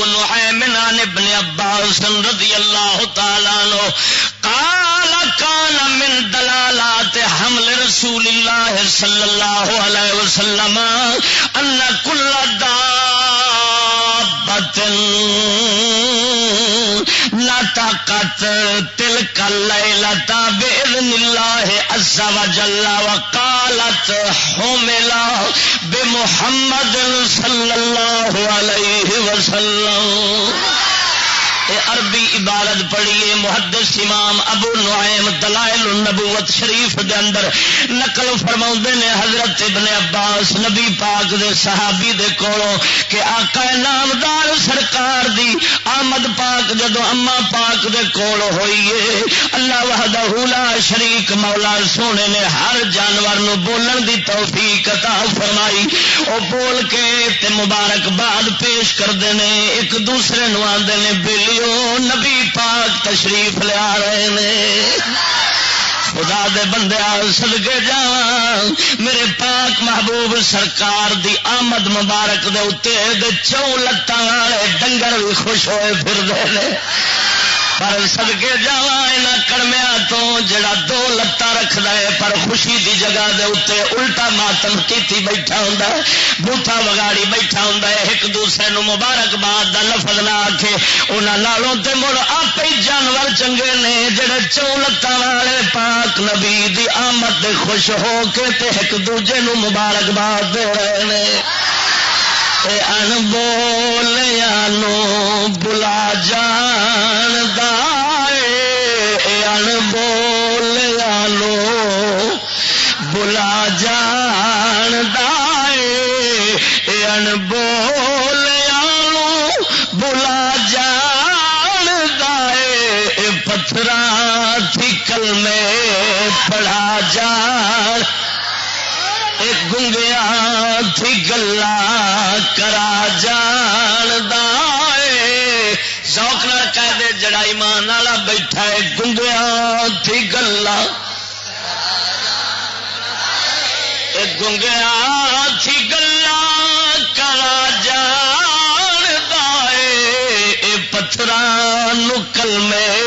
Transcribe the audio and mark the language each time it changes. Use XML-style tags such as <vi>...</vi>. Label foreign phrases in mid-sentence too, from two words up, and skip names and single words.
<ar>نعیم عن ابن عباس رضی اللہ تعالی عنہ قال كان من دلالات حمل رسول الله صلی اللہ علیہ وسلم ان كل دابۃ نطقت تلك الليلة بإذن الله عز وجل وقالت حمل بمحمد صلی اللہ علیہ وسلم.</ar> <pa>عربی عبارت پڑھیے محدث امام ابو نعیم دلائل النبوت شریف دے اندر نقل فرماؤندے نے حضرت ابن عباس نبی پاک دے صحابی دے کولوں کہ آقا نامدار سرکار دی آمد پاک جدو اما پاک دے کول ہوئیے</pa> <ar>اللہ وحدہ لا شریک</ar> <pa>مولا سونے نے ہر جانور نو بولن دی توفیق عطا فرمائی. او بول کے تے مبارکباد پیش کردے نے ایک دوسرے نو آندے نے بیلی نبی پاک تشریف لیا رہے نے. خدا دے بندیا صدقے جاواں میرے پاک محبوب سرکار دی آمد مبارک دے اتے دے چوں لتاں والے ڈنگر بھی خوش ہوئے پھر دے نے. پر صدقے جاواں انہاں کڑمیاں تو جڑا دو لتاں رکھدا ہے پر خوشی دی جگہ دے اوتے الٹا ماتم کیتی بیٹھا ہوندا ہے بوٹا وگاڑی بیٹھا ہوندا ہے ایک دوسرے نو مبارکباد دا لفظ نہ آکھے. انہاں نالوں تے مڑ آپ ہی جانور چنگے نے جڑے چوں لتاں والے پاک نبی دی آمد دے خوش ہو کے تے ایک دوجے نو مبارکباد دے رہے نے. ان بولیاں نو بلا جان دائے ان بولیاں نو بلا جان دائے ان بولیاں نو بلا جان دائے پتھراں تھی کلمے پڑھا جان گنگیا تھی گلا کرا جان دائے. ذوق نال کہہ دے جڑا سچا ایمان والا بیٹھا ہے گنگیا تھی گلا گنگیا تھی گلا کرا جان دائے پتھران کلمے</pa>